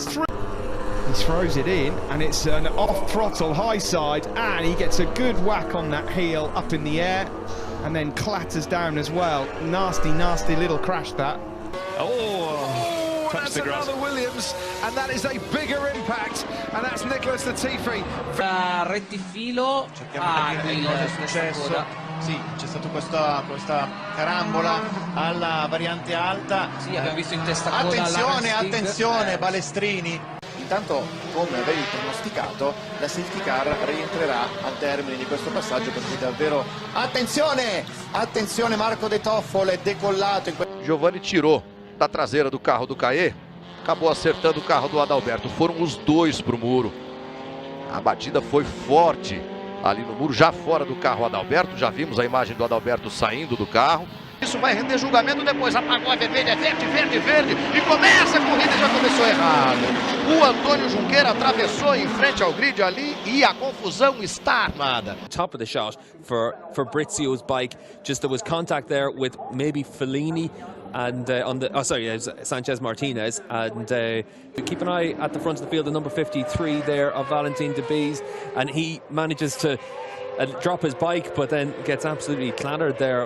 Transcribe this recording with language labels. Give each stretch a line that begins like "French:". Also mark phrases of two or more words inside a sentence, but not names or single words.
English: He throws it in, and it's an off-throttle high side, and he gets a good whack on that heel up in the air, and then clatters down as well. Nasty, nasty little crash that. Oh, that's another Williams, and that is a bigger impact, and that's Nicholas Latifi.
Italian: Rettifilo. Sì, c'è stata questa carambola alla variante alta. Sì, abbiamo visto in testa coda. Attenzione, attenzione, Balestrini. Intanto, come avevi pronosticato, la safety car rientrerà al termine di questo passaggio, perché davvero... Attenzione! Attenzione, Marco De Toffolo è decollato.
Portuguese: Giovanni tirou da traseira do carro do Caê, acabou acertando o carro do Adalberto. Foram os dois para o muro. A batida foi forte ali no muro, já fora do carro Adalberto. Já vimos a imagem do Adalberto saindo do carro. Isso vai render julgamento depois. Apagou a vermelha, é verde, verde, verde. E começa a corrida, já começou errado. O Antônio Junqueira atravessou em frente ao grid ali e a confusão está armada.
English: Top of the shot for Brizio's bike. Just there was contact there with maybe Fellini and on the Sanchez Martinez, and keep an eye at the front of the field, the number 53 there of Valentin Debise, and he manages to drop his bike, but then gets absolutely clattered there.